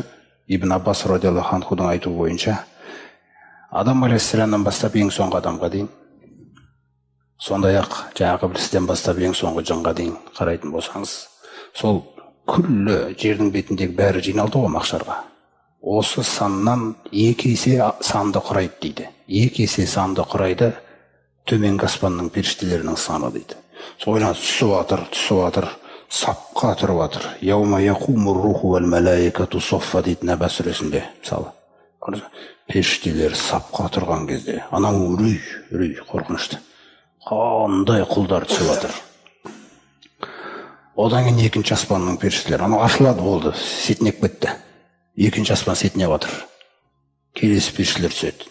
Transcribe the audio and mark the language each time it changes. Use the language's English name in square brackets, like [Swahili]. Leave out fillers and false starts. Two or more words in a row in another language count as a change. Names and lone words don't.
[Kazakh] Ибн Аббас [Arabic] رضي الله عنه [Kazakh] айтуы бойынша, Адам алейхиссаламнан бастап ең соңғы адамға дейін, сондай-ақ жаңағы іблістен бастап ең соңғы жынға дейін қарайтын болсаңыз, сол күллі жердің бетіндегі бәрі жиналды ғой мақшарға. Осы саннан 2 есе санды құрайды дейді. 2 есе санды құрайды төменгі аспанның періштелерінің саны дейді. Сол ойлаңыз, түсіп жатыр, сапқа тұрып жатыр. [Arabic] يوم يقوم الروح والملائكة صفا [Kazakh] дейді Нәбә сүресінде. Мысалы, періштелер сапқа тұрған кезде, анау үрей қорқынышты. Қандай құлдар түсіп жатыр. Одан кейін екінші аспанның періштелері, анау ашылады болды, сетінеп кетті. Екінші аспан сетінеп жатыр. Келесі періштелер түседі.